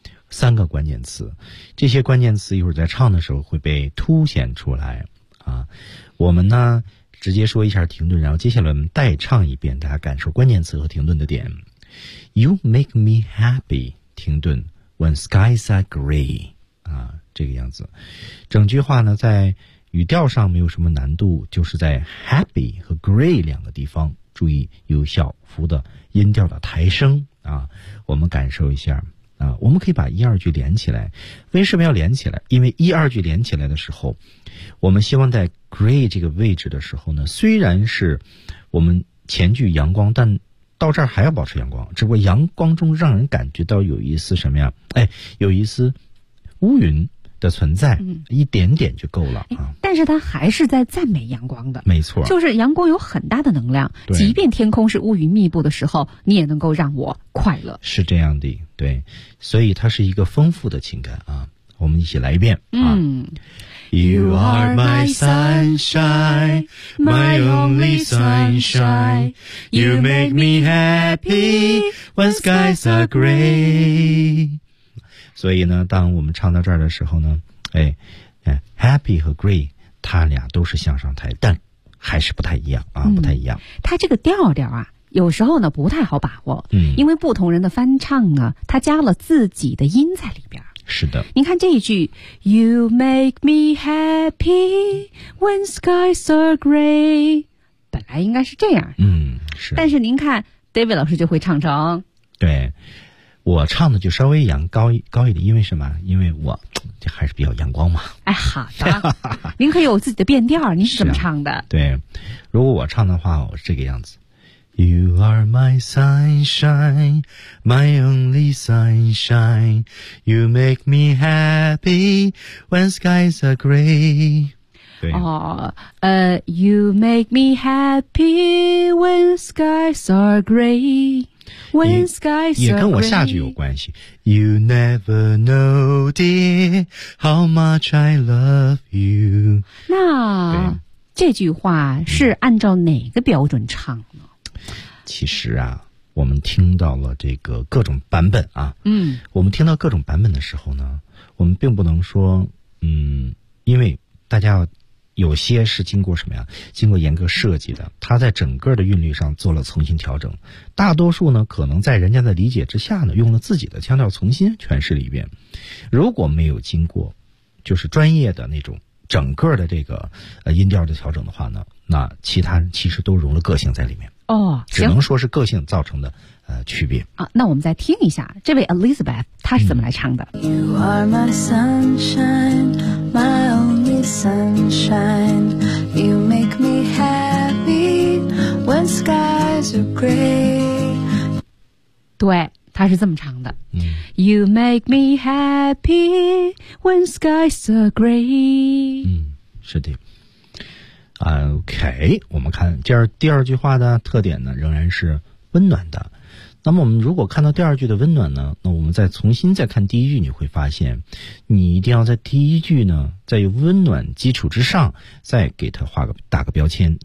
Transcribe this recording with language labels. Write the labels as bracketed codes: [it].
[zh] 三个关键词，这些关键词一会儿在唱的时候会被凸显出来啊。我们呢直接说一下停顿，然后接下来我们代唱一遍，大家感受关键词和停顿的点。 [en] You make me happy, [zh] 停顿 [en] ,when skies are gray, [zh] 啊，这个样子。整句话呢在语调上没有什么难度，就是在 happy 和 gray 两个地方注意有小幅的音调的抬升啊，我们感受一下。啊，我们可以把一二句连起来。为什么要连起来？因为一二句连起来的时候，我们希望在 gray 这个位置的时候呢，虽然是我们前句阳光，但到这儿还要保持阳光，只不过阳光中让人感觉到有一丝什么呀，哎，有一丝乌云的存在，一点点就够了啊。但是它还是在赞美阳光的，没错，就是阳光有很大的能量，即便天空是乌云密布的时候，你也能够让我快乐，是这样的。对，所以它是一个丰富的情感啊。我们一起来一遍啊。 [en] You are my sunshine, my only sunshine. You make me happy when skies are gray. [zh] 所以呢，当我们唱到这儿的时候呢，哎，happy 和 gray 它俩都是向上抬，但还是不太一样啊，不太一样。它这个调调啊，有时候呢不太好把握，因为不同人的翻唱呢，他加了自己的音在里边。是的，您看这一句 ， [en] You make me happy when skies are gray， [zh] 本来应该是这样，是。但是您看 ，David 老师就会唱成，对，我唱的就稍微阳高一点，因为什么？因为我这还是比较阳光嘛。哎，好的，您可以有自己的变调，您是怎么唱的？对，如果我唱的话，我是这个样子。 [en] You are my sunshine, my only sunshine. You make me happy when skies are gray. You make me happy when skies are gray. When skies are gray. [zh] 也跟我下句有关系。 [en] You never know, dear, how much I love you. [zh] 那这句话是按照哪个标准唱呢？其实啊，我们听到了这个各种版本啊，嗯，我们听到各种版本的时候呢，我们并不能说，因为大家有些是经过什么呀？经过严格设计的，它在整个的韵律上做了重新调整。大多数呢，可能在人家的理解之下呢，用了自己的腔调重新诠释了一遍。如果没有经过，就是专业的那种整个的这个音调的调整的话呢，那其他其实都融了个性在里面。哦，只能说是个性造成的区别啊。那我们再听一下这位 Elizabeth 她是怎么来唱的。 [en] You are my sunshine, my only sunshine. You make me happy when skies are gray. [zh] 对，她是这么唱的。嗯、 [en] You make me happy when skies are gray. [zh] 嗯，是的。 OK， 我们看第二句话的特点呢，仍然是温暖的。那么我们如果看到第二句的温暖呢，那我们再重新再看第一句，你会发现，你一定要在第一句呢，在有温暖基础之上，再给它打个标签。